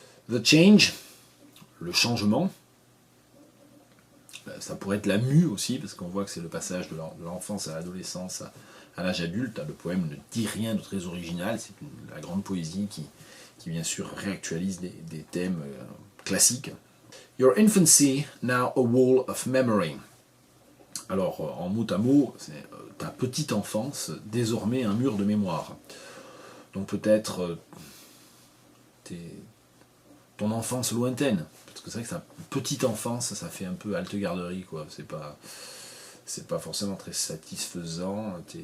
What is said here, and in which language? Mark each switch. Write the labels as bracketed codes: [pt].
[en] The change, [fr] le changement, ça pourrait être la mue aussi, parce qu'on voit que c'est le passage de l'enfance à l'adolescence à l'âge adulte. Le poème ne dit rien de très original, c'est la grande poésie qui bien sûr réactualise des thèmes classiques. [en] Your infancy, now a wall of memory. [fr] Alors, en mot à mot, c'est ta petite enfance, désormais un mur de mémoire. Donc peut-être ton enfance lointaine. Parce que c'est vrai que sa petite enfance, ça fait un peu halte garderie, quoi. C'est pas forcément très satisfaisant.